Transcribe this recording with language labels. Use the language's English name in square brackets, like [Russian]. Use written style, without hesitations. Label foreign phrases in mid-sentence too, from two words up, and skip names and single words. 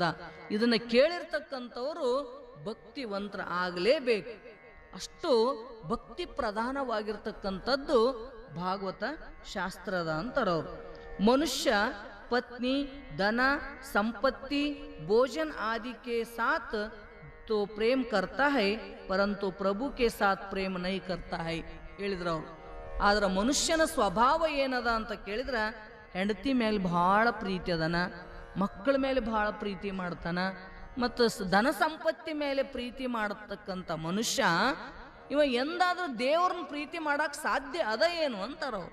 [Kannada] ಇದನ್ನ ಕೇಳಿರ್ತಕ್ಕಂಥವರು ಭಕ್ತಿವಂತರ ಆಗಲೇಬೇಕು. ಅಷ್ಟು ಭಕ್ತಿ ಪ್ರಧಾನವಾಗಿರ್ತಕ್ಕಂಥದ್ದು ಭಾಗವತ ಶಾಸ್ತ್ರದ ಅಂತಾರವ್ರು. [Hindi] मनुष्य पत्नी, धन, संपत्ति, भोजन आदि के साथ तो प्रेम करता है परंतु प्रभु के साथ प्रेम नहीं करता है [Kannada] ಹೇಳಿದ್ರು ಅವ್ರು. ಆದ್ರೆ ಮನುಷ್ಯನ ಸ್ವಭಾವ ಏನದ ಅಂತ ಕೇಳಿದ್ರೆ, ಹೆಂಡತಿ ಮೇಲೆ ಭಾಳ ಪ್ರೀತಿ ಅದನ, ಮಕ್ಕಳ ಮೇಲೆ ಭಾಳ ಪ್ರೀತಿ ಮಾಡ್ತಾನ, ಮತ್ತು ಧನ ಸಂಪತ್ತಿ ಮೇಲೆ ಪ್ರೀತಿ ಮಾಡತಕ್ಕಂಥ ಮನುಷ್ಯ ಇವ ಎಂದಾದ್ರೂ ದೇವ್ರನ್ನ ಪ್ರೀತಿ ಮಾಡಕ್ ಸಾಧ್ಯ ಅದ ಏನು ಅಂತಾರವ್ರು.